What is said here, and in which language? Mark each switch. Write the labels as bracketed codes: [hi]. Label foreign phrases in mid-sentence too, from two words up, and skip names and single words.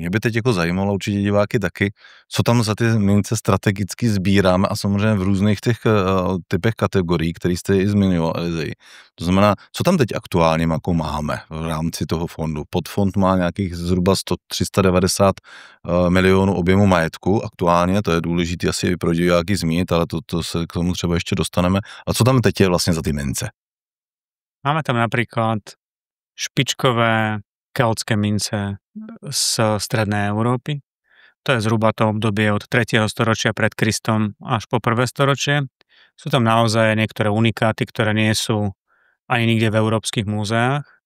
[cs] Mě by teď jako zajímalo určitě diváky taky, co tam za ty mince strategicky sbíráme a samozřejmě v různých těch typech kategorií, který jste i zmiňoval, Elizej. To znamená, co tam teď aktuálně jako máme v rámci toho fondu. Podfond má nějakých zhruba 390 milionů objemu majetku aktuálně, to je důležité asi pro diváky zmínit, ale to se k tomu třeba ještě dostaneme. A co tam teď je vlastně za ty mince? [sk] Máme tam napríklad špičkové keltské mince z strednej Európy. To je zhruba to obdobie od 3. storočia pred Kristom až po 1. storočie. Sú tam naozaj niektoré unikáty, ktoré nie sú ani nikde v európskych múzeách.